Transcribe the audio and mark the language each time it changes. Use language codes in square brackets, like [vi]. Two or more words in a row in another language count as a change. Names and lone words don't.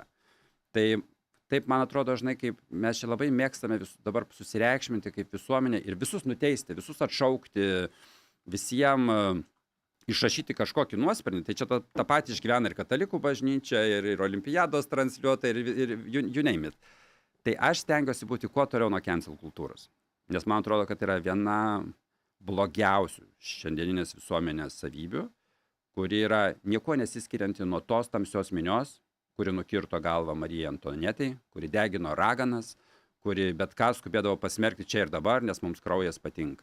[lt] Tai taip, man atrodo, žinai, kaip mes čia labai mėgstame dabar susireikšminti kaip visuomenė ir visus nuteisti, visus atšaukti, visiems išrašyti kažkokį nuosprendį. Tai čia tą patį išgyvena ir katalikų bažnyčia, ir olimpiados transliuota, ir [en] you name it. [lt] Tai aš stengiuosi būti kuo toliau nuo cancel kultūros. Nes man atrodo, kad yra viena blogiausių šiandieninės visuomenės savybių, kuri yra nieko nesiskirianti nuo tos tamsios minios, kuri nukirto galvą Marijai Antuanetei, kuri degino raganas, kuri bet ką skubėdavo pasmerkti čia ir dabar, nes mums kraujas patinka.